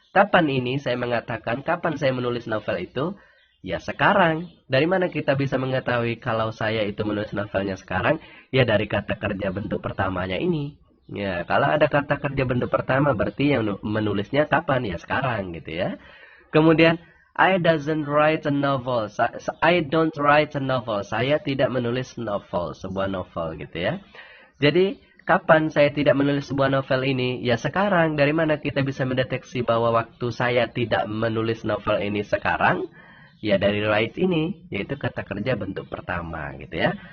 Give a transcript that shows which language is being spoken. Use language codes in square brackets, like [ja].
[id] Kapan ini saya mengatakan kapan saya menulis novel itu? Ya sekarang. Dari mana kita bisa mengetahui kalau saya itu menulis novelnya sekarang? Ya dari kata kerja bentuk pertamanya ini. Ya, kalau ada kata kerja bentuk pertama berarti yang menulisnya kapan? Ya sekarang gitu ya. Kemudian [en] I don't write a novel. I don't write a novel. [id] Saya tidak menulis novel, sebuah novel gitu ya. Jadi, kapan saya tidak menulis sebuah novel ini? Ya sekarang. Dari mana kita bisa mendeteksi bahwa waktu saya tidak menulis novel ini sekarang? Ya dari write ini, yaitu kata kerja bentuk pertama gitu ya.